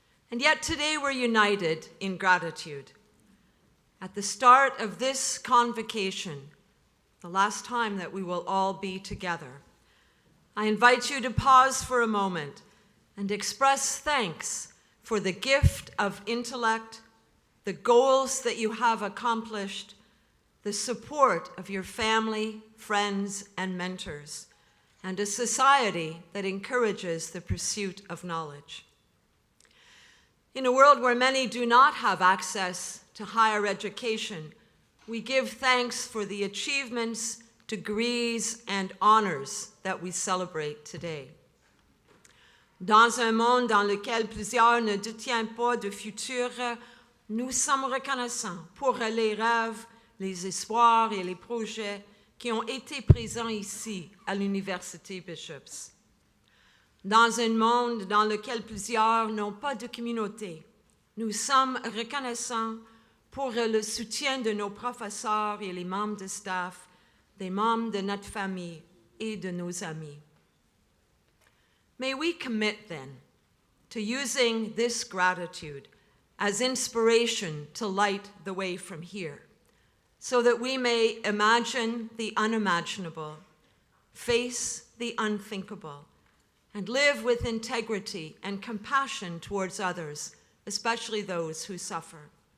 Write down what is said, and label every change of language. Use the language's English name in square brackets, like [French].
[English] And yet today we're united in gratitude. At the start of this convocation, the last time that we will all be together, I invite you to pause for a moment and express thanks for the gift of intellect, the goals that you have accomplished, the support of your family, friends, and mentors, and a society that encourages the pursuit of knowledge. In a world where many do not have access to higher education, we give thanks for the achievements, degrees, and honors that we celebrate today. [French] Dans un monde dans lequel plusieurs ne détiennent pas de futur, nous sommes reconnaissants pour les rêves, les espoirs et les projets qui ont été présents ici à l'Université Bishops. Dans un monde dans lequel plusieurs n'ont pas de communauté, nous sommes reconnaissants pour le soutien de nos professeurs et les membres de staff, des membres de notre famille et de nos amis. [English] May we commit then to using this gratitude as inspiration to light the way from here, so that we may imagine the unimaginable, face the unthinkable, and live with integrity and compassion towards others, especially those who suffer.